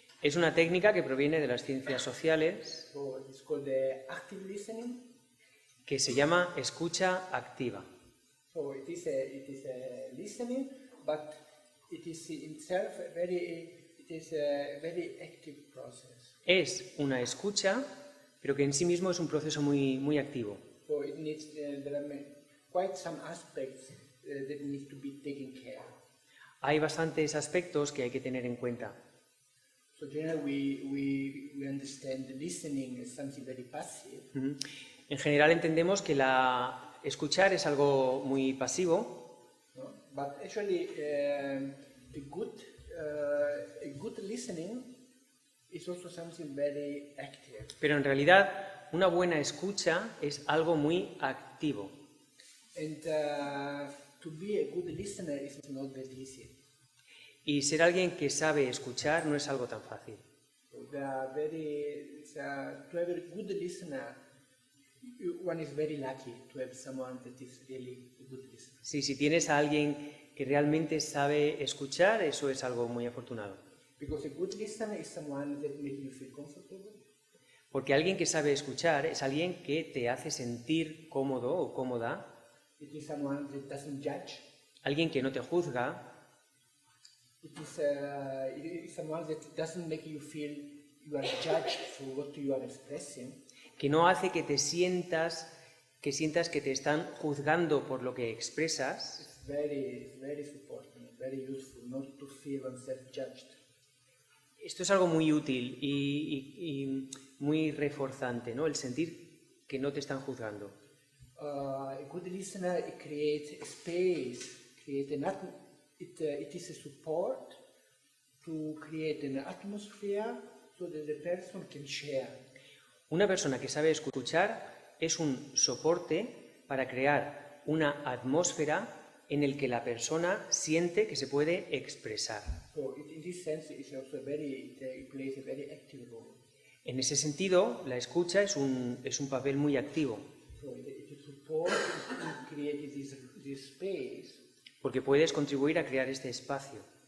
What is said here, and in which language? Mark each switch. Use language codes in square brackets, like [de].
[es] Es una técnica que proviene de las ciencias sociales [en] So it is called the active listening. [es] que se llama escucha activa. [en] So it is a listening, but it is in itself a very active process. [es] Es una escucha, pero que en sí mismo es un proceso muy activo. [en] So it needs there are quite some aspects that need to be taken care. [es] Hay bastantes aspectos que hay que tener en cuenta. [en] So generally we understand the listening as something very passive. [es] En general entendemos que escuchar es algo muy pasivo, No? [en] But actually, a good listening is also something very active. [es] pero en realidad una buena escucha es algo muy activo. [en] And to be a good listener is not that easy. [es] Y ser alguien que sabe escuchar no es algo tan fácil. [en] So to have a good listener, one is very lucky to have someone that is really a good listener. [es] Sí, si tienes a alguien que realmente sabe escuchar, eso es algo muy afortunado. [en] Because a good listener is someone that makes you feel comfortable. [es] Porque alguien que sabe escuchar es alguien que te hace sentir cómodo o cómoda, [en] It is someone that doesn't judge. [es] alguien que no te juzga, [en] It is someone that doesn't make you feel you are judged for what you are expressing. [es] que no hace que sientas que te están juzgando por lo que expresas. [en] It's very supporting, very useful not to feel oneself judged. [es] Esto es algo muy útil y muy reforzante, ¿no? El sentir que no te están juzgando. [en] A good listener, it creates a space, it is a support to create an atmosphere so that the person can share. [es] Una persona que sabe escuchar es un soporte para crear una atmósfera en el que la persona siente que se puede expresar. [en] So in this sense, it plays a very active role. [es] En ese sentido, la escucha es un papel muy activo, [en] So it supports to create this space [es] porque puedes contribuir a crear este espacio.